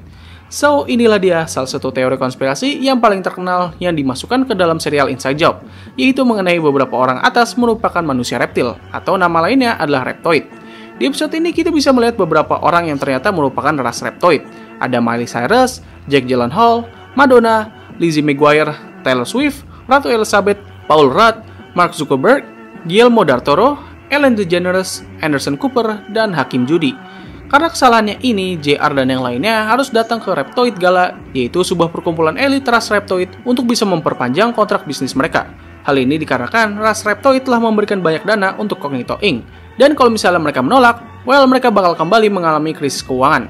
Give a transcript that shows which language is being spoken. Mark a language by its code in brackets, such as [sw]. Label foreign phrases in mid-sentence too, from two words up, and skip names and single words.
[id] So, inilah dia salah satu teori konspirasi yang paling terkenal yang dimasukkan ke dalam serial Inside Job, yaitu mengenai beberapa orang atas merupakan manusia reptil, atau nama lainnya adalah reptoid. Di episode ini kita bisa melihat beberapa orang yang ternyata merupakan ras reptoid. Ada Miley Cyrus, Jake Gyllenhaal, Madonna, Lizzie McGuire, Taylor Swift, Ratu Elizabeth, Paul Rudd, Mark Zuckerberg, Guillermo del Toro, Ellen DeGeneres, Anderson Cooper, dan Hakim Judi. Karena kesalahannya ini, JR dan yang lainnya harus datang ke Reptoid Gala, yaitu sebuah perkumpulan elit ras reptoid untuk bisa memperpanjang kontrak bisnis mereka. Hal ini dikarenakan ras reptoid telah memberikan banyak dana untuk Cognito Inc. Dan kalau misalnya mereka menolak, mereka bakal kembali mengalami krisis keuangan.